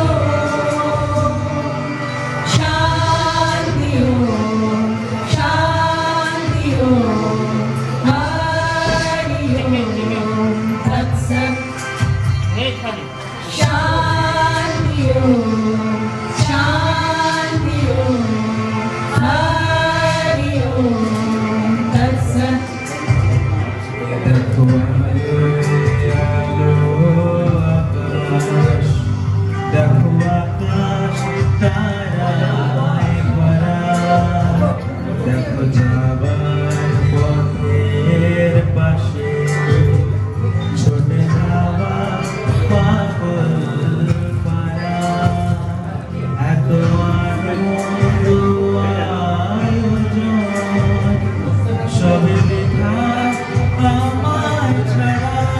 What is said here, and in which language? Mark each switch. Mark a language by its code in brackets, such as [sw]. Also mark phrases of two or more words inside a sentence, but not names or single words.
[sa] शान्ति शान्ति हरि ओम तत्सत् शान्ति शान्ति हरि ओम तत्सत् [bn] দেখো আকাশ, দেখো আকাশ তারায় ভরা, দেখো যাবার পথের পাশে ছোটে যাওয়া পাগল পারা, এত আনন্দ আয়োজন সবে দেখা আমার ছাড়া।